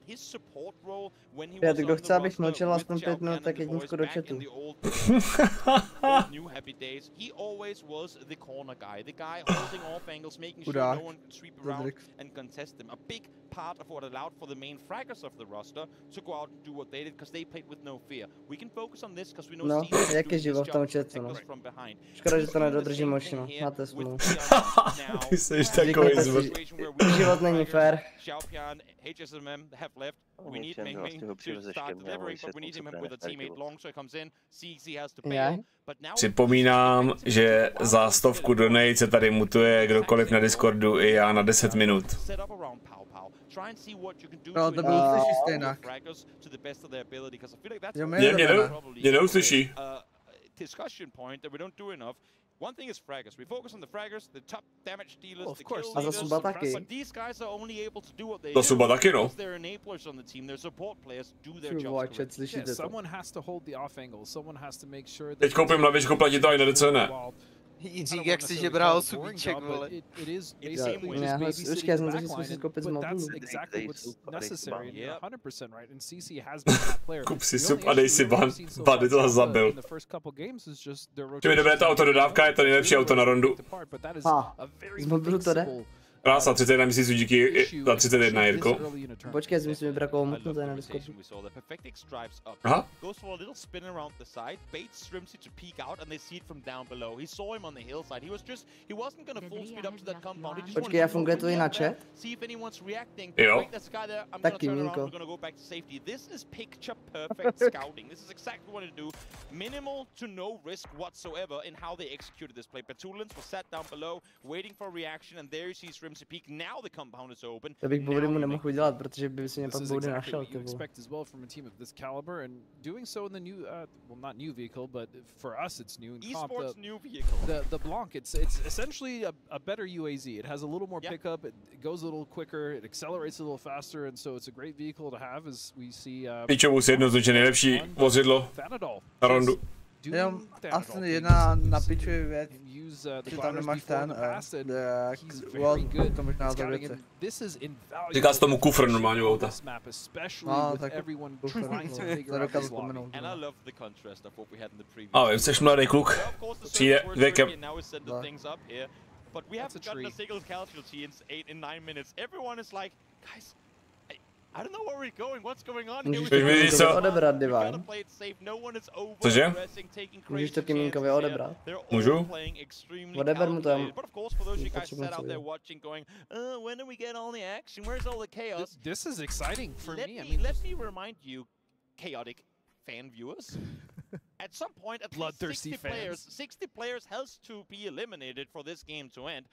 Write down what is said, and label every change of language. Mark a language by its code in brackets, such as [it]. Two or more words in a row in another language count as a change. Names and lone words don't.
[en] His support role when he was on the roster with Xiaopian and the boys back in the old new happy days, he always was the corner guy, the guy holding off angles, making sure no one could sweep around and contest them. A big part of what allowed for the main fraggers of the roster to go out and do what they did, because they played with no fear. We can focus on this because we know Steve [cs] jak je živo v tom chatu, no. Škoda, že to nedodržím moc, no. Máte smlouvu. Ty jsi takový zvuk. Život není fér. [en] Xiaopian, HSMM have left. We need Ming Ming to start delivering, but we need him with a teammate long, so he comes in. CZ has to bail. [cs] Připomínám, že za 100 donate se tady mutuje kdokoliv na Discordu i já na 10 minut. No, to bylo slyší stejnak. Mě neuslyší. [en] Discussion point that we don't do enough. One thing is fraggers. We focus on the fraggers, the top damage dealers, the kill leaders, but these guys are only able to do what they do because they're enablers on the team. Their support players do their jobs. Yeah, someone has to hold the off angle. Someone has to make sure that... [cs] Teď koupím lavičku, platí to i na DCN. Jiřík, jak si žebral subíček, vole. Počkej, já jsem to zkusit koupit z mobilu. Kup si sub a dej si ban. Bady to zabil. Čím je dobré ta autododávka, je to nejlepší auto na rondu. Z mobilu to jde? Krása, 31 měsíců díky za 31, Jirko. Počkej, si musím vybrat koho mutnuté na Discordu. Aha. Počkej, a funguje to i na chat? Jo. Taky, Mínko. [en] Minimal to no risk whatsoever in how they executed this play. Petulance was sat down below, waiting for a reaction, and there you see Rimsy peak. Now the compound is open. [cs] To bych boudy mu nemohl udělat, protože by si mě pak boudy našel. [en] You expect as well from a team of this caliber, and doing so in the new, well, not new vehicle, but for us it's new. Esports new vehicle. The Blanc, it's essentially a better UAZ. It has a little more pickup. It goes a little quicker. It accelerates a little faster, and so it's a great vehicle to have as we see. [cs] Pičovus jednoznačně nejlepší vozidlo na rondu. Jenom asi jedna na pičově věc, že tam nemáš ten, to možná za věci. Říká se tomu kufr normálně v auta. No, tak kufr, nedokázal vzpomenout. A vím, jsi mladý kluk, přijde věkem. [en] But we haven't gotten a single casualty in 9 minutes. Everyone is like, guys, I don't know where we're going. What's going on? [cs] Můžeš to odebrat, Divine. Cože? Můžeš to Kimínkovi odebrat. Můžu? Odeber mu to. [en] This is exciting for me. Let me remind you, chaotic fan viewers. At some point, at least 60 players has to be eliminated for this game to end.